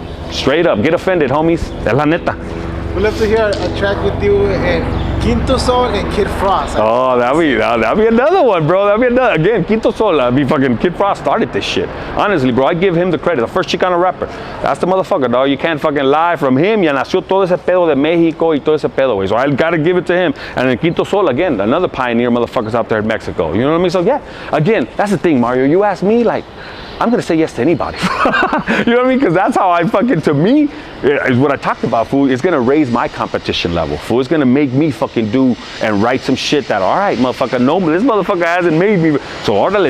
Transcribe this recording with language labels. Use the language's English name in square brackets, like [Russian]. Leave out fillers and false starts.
[English] Straight up, get offended, homies. [Spanish] Es la neta. [English] We'd love to hear a track with you and Quinto Sol and Kid Frost. Oh, that'd be another one, bro. Again, Quinto Sol, fucking Kid Frost started this shit. Honestly, bro, I give him the credit. The first Chicano rapper. That's the motherfucker, dog. You can't fucking lie. From him, [Spanish] ya nació todo ese pedo de Mexico y todo ese pedo, güey. [English] So I gotta give it to him. And then Quinto Sol, again, another pioneer motherfuckers out there in Mexico. You know what I mean? So yeah, again, that's the thing, Mario. You ask me, like, I'm gonna say yes to anybody. You know what I mean? Because that's how I fucking, to me, is what I talked about, fool. It's gonna raise my competition level, fool. It's gonna make me fucking do and write some shit that, all right, motherfucker, no, this motherfucker hasn't made me. So orderly.